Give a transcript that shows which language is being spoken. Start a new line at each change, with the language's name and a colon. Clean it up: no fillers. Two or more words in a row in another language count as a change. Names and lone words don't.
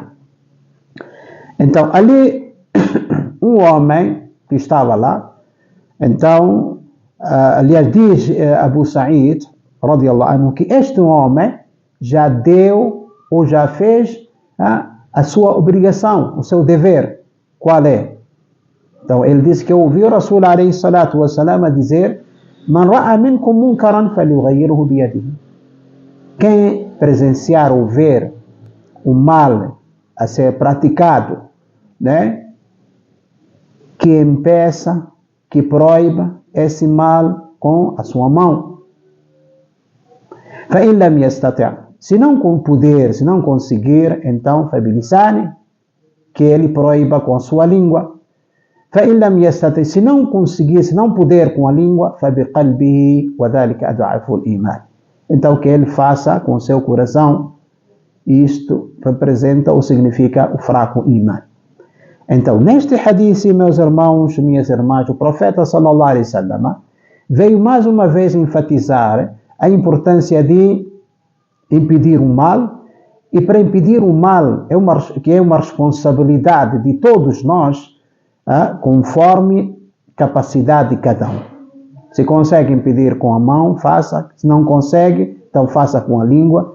Portuguese: Então, ali, um homem que estava lá, então, aliás, diz Abu Sa'id,
Arabic: رضي الله عنه,
Portuguese: que este homem já deu ou já fez a sua obrigação, o seu dever. Qual é? Então, ele disse que ouviu o Rasul
Arabic: عليه الصلاة والسلام
Portuguese: a dizer:
Arabic: من رأى منكم منكرا فليغيره بيده.
Portuguese: Quem presenciar ou ver o mal a ser praticado, né? Que impeça, que proíba esse mal com a sua mão.
Arabic: فإن لم يستطع,
Portuguese: se não poder, se não conseguir, então فبلسانه, que ele proíba com a sua língua.
Arabic: فإن لم يستطع,
Portuguese: se não conseguir, se não puder com a língua,
Arabic: فبقلبه وذلك أضعف الإيمان,
Portuguese: então que ele faça com seu coração. Isto representa ou significa o fraco imã. Então, neste hadith, meus irmãos, minhas irmãs, o profeta
Arabic: صلى الله عليه وسلم
Portuguese: veio mais uma vez enfatizar a importância de impedir o mal, e para impedir o mal que é uma responsabilidade de todos nós, conforme capacidade de cada um. Se consegue impedir com a mão, faça. Se não consegue, então faça com a língua.